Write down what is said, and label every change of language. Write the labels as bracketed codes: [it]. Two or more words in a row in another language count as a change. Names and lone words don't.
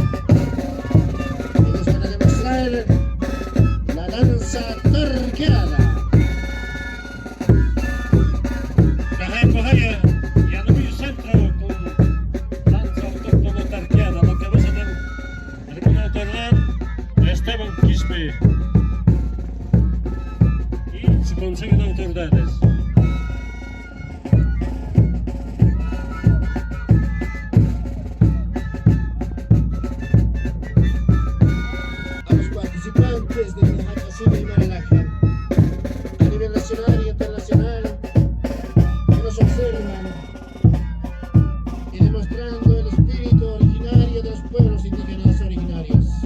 [es] Ellos van a demostrar la danza tarqueada. Cajaya, Yanamuyu Centro con danza autóctona tarqueada, la cabeza del hermano autoridad Esteban Quispe y su consejo de autoridades. Desde Hachasuya y Maralaja, a nivel nacional y internacional, que nos observan y demostrando el espíritu originario de los pueblos indígenas originarios.